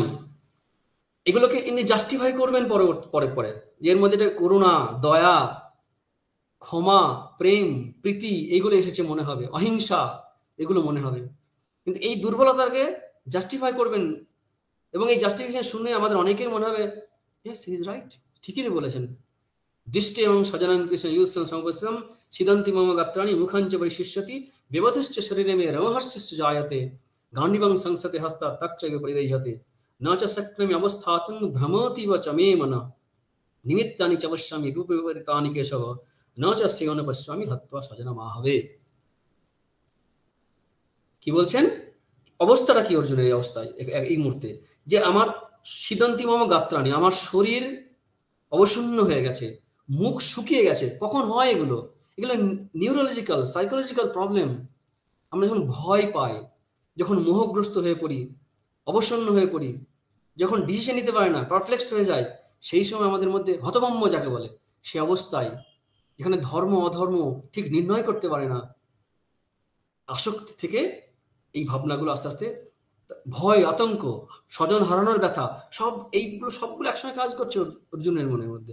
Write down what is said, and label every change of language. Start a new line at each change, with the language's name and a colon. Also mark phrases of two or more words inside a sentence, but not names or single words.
Bangla: এগুলোকে ইনি জাস্টিফাই করবেন পরে পরে পরে, এর মধ্যে করুণা, দয়া, ক্ষমা, প্রেম, প্রীতি এগুলো এসেছে মনে হবে, অহিংসা এগুলো মনে হবে। কিন্তু এই দুর্বলতাকে জাস্টিফাই করবেন, এবং এই জাস্টিফিকেশন শুনে আমাদের অনেকের মনে হবে
English: yes he is right,
Bangla: ঠিকই বলেছেন।
Sanskrit: দৃষ্টি এবং সজনাং কৃষ্ণ ইয়ৎসং সমুপস্থিতম সিদন্তি মম গাত্রাণি মুখাঞ্চ পরিশুষ্যতি বিবধশ্চ শরীরে মে রমহর্ষশ্চ জায়তে গান্ডিবং সংসতে হস্তাৎ তচ্চৈব পরিদহ্যতে ন চ শক্নমি অবস্থাতুং ভ্রমতিব চ মে মনঃ নিমিত্তানি চ পশ্যমি বিপরীতানি কেশব ন চ শ্রেয়োন পশ্যমি হত্বা স্বজনমাহবে।
Bangla: কি বলছেন? অবস্থাটা কি অর্জুনের এই অবস্থায়, এই মুহূর্তে যে আমার
Sanskrit: সিদন্তি মম গাত্রাণি,
Bangla: আমার শরীর অবসন্ন হয়ে গেছে, মুখ শুকিয়ে গেছে। কখন হয় এগুলো? এগুলো
English: neurological psychological problem.
Bangla: আমরা যখন ভয় পাই, যখন মোহগ্রস্ত হয়ে পড়ি, অবসন্ন হয়ে পড়ি, যখন ডিসিশন নিতে পারে না, পারপ্লেক্সড হয়ে যায়, সেই সময় আমাদের মধ্যে হতভম্ব যাকে বলে, সে অবস্থায় এখানে ধর্ম অধর্ম ঠিক নির্ণয় করতে পারে না, আসক্তি থেকে এই ভাবনাগুলো আস্তে আস্তে ভয়, আতঙ্ক, স্বজন হারানোর ব্যথা, সব এইগুলো সবগুলো একসঙ্গে কাজ করছে অর্জুনের মনের মধ্যে।